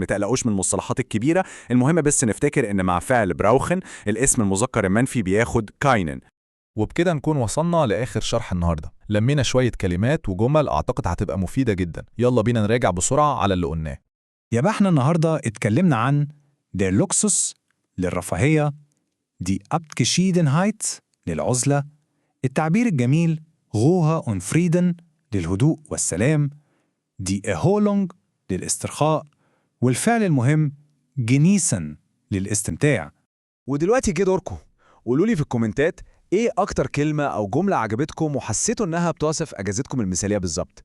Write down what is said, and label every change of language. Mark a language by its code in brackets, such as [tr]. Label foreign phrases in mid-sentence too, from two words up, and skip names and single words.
[ar] متقلقوش من المصطلحات الكبيرة، المهم بس نفتكر إن مع فعل براوخن الاسم المذكر المنفي بياخد كاينن. وبكده نكون وصلنا لآخر شرح النهاردة. لمينا شوية كلمات وجمل أعتقد هتبقى مفيدة جدا. يلا بينا نراجع بسرعة على اللي قلناه. يبقى احنا النهاردة اتكلمنا عن [de] der Luxus [ar] للرفاهية، [de] die Abgeschiedenheit [ar] للعزلة، التعبير الجميل [de] Ruhe und Frieden [ar] للهدوء والسلام، [de] die Erholung [ar] للاسترخاء، والفعل المهم genießen للاستمتاع. ودلوقتي جه دوركم، قولوا لي في الكومنتات ايه اكتر كلمة او جملة عجبتكم وحسيتوا انها بتوصف اجازتكم المثالية بالظبط.